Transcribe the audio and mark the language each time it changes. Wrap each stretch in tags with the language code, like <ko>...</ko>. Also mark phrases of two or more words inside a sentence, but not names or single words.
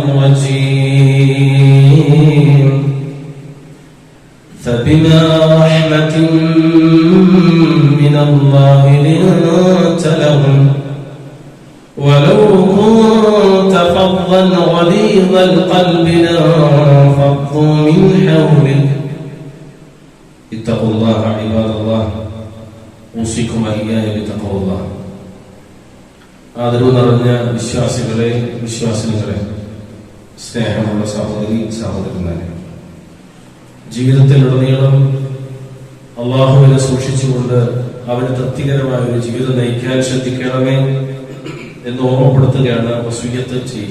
<ar>الرجيم فبما رحمة من الله لنت لهم ولو كنت فظا غليظ القلب لانفضوا من حولك اتقوا الله عباد الله أوصيكم وإياي بتقوى الله.</ar> <ml>ആദരവ് നിറഞ്ഞ വിശ്വാസികളെ, വിശ്വാസിനികളെ, സ്നേഹമുള്ള സഹോദരി സഹോദരന്മാരെ, ജീവിതത്തിലുടനീളം അള്ളാഹുവിനെ സൂക്ഷിച്ചുകൊണ്ട് അവന് തൃപ്തികരമായ ഒരു ജീവിതം നയിക്കാൻ ശ്രദ്ധിക്കണമേ എന്ന് ഓർമ്മപ്പെടുത്തുകയാണ് വസിയ്യത്ത് ചെയ്യുക.</ml>